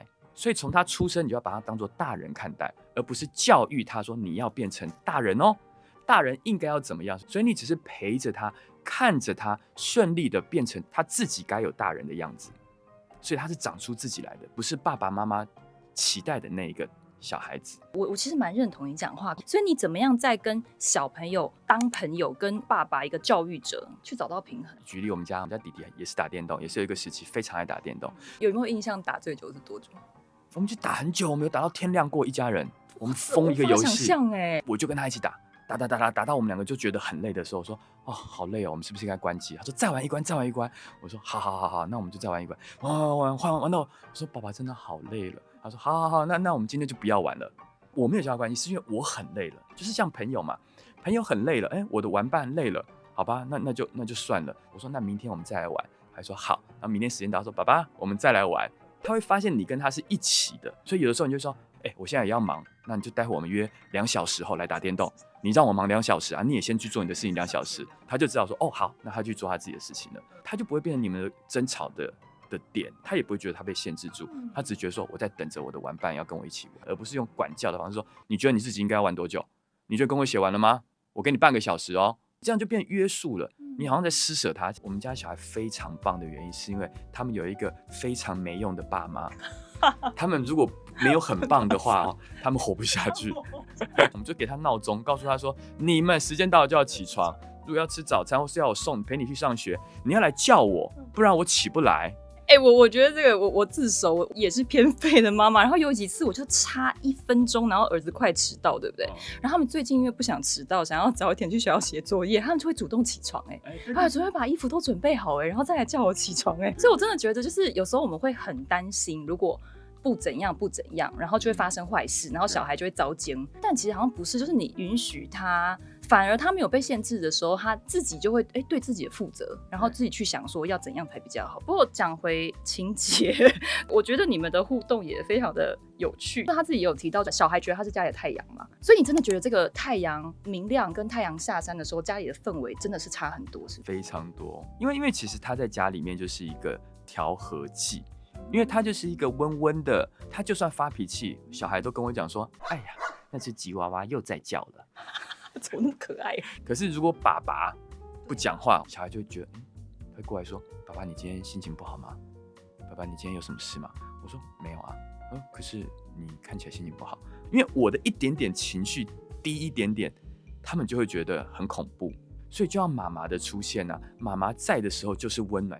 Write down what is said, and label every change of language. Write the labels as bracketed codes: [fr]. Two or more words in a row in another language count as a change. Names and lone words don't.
[zh] 所以從他出生，你就要把他當作大人看待，而不是教育他說你要變成大人哦。大人應該要怎麼樣，所以你只是陪着他，看着他順利的變成他自己該有大人的樣子，所以他是長出自己來的，不是爸爸媽媽期待的那一个小孩子。我其實蠻認同你講話，所以你怎麼樣在跟小朋友當朋友，跟爸爸一個教育者去找到平衡？舉例我們家弟弟也是打電動，也是有一個時期非常愛打電動。有沒有印象打最久是多久？我們就打很久，我們有打到天亮過，一家人。我們瘋一個遊戲，我就跟他一起打到我們兩個就覺得很累的時候，我說哦好累哦，我們是不是應該關機？他說再玩一關，我說好，那我們就再玩一關，玩到我說爸爸真的好累了，他說好，那我們今天就不要玩了。我沒有教他關係，是因為我很累了，就是像朋友嘛，朋友很累了，我的玩伴累了，好吧，那就算了。我說那明天我們再來玩，還說好，然後明天時間到，說爸爸我們再來玩。他會發現你跟他是一起的，所以有的時候你就說我現在也要忙，那你就待會我們約2小時後來打電動，你讓我忙2小時啊，你也先去做你的事情2小時，他就知道說哦好，那他去做他自己的事情了，他就不會变成你們的爭吵的點，他也不會覺得他被限制住，他只覺得說我在等着我的玩伴要跟我一起玩，而不是用管教的方式說你覺得你自己應該要玩多久？你覺得功課寫完了嗎？我給你半個小時哦，這樣就變約束了，你好像在施捨他。我們家小孩非常棒的原因是因為他們有一個非常沒用的爸媽，他們如果沒有很棒的話他們活不下去。我們就給他鬧鐘，告訴他說你們時間到了就要起床，如果要吃早餐或是要我送陪你去上學，你要來叫我，不然我起不來。我覺得這個我自首，我也是偏廢的媽媽。然後有幾次我就差1分鐘，然後兒子快遲到，對不對？然後他們最近因為不想遲到，想要早一點去學校寫作業，他們就會主動起床，就會把衣服都準備好，然後再來叫我起床，所以我真的覺得就是有時候我們會很擔心，如果不怎樣，然後就會發生壞事，然後小孩就會遭姦。但其實好像不是，就是你允許他，反而他沒有被限制的時候，他自己就會對自己的負責，然後自己去想說要怎樣才比較好。不過講回情節，我覺得你們的互動也非常的有趣。他自己也有提到，小孩覺得他是家裡的太陽嘛，所以你真的覺得這個太陽明亮跟太陽下山的時候，家裡的氛圍真的是差很多，是非常多。因為其實他在家裡面就是一個調和劑。因為他就是一個溫溫的，他就算發脾氣，小孩都跟我講說：“哎呀，那隻吉娃娃又在叫了，怎麼那麼可愛？” 可是如果爸爸不講話，小孩就會覺得，會過來說：“爸爸，你今天心情不好嗎？爸爸，你今天有什麼事嗎？” 我說：“沒有啊。” 可是你看起來心情不好，因為我的一點點情緒低一點點，他們就會覺得很恐怖。所以就要媽媽的出現啊，媽媽在的時候就是溫暖。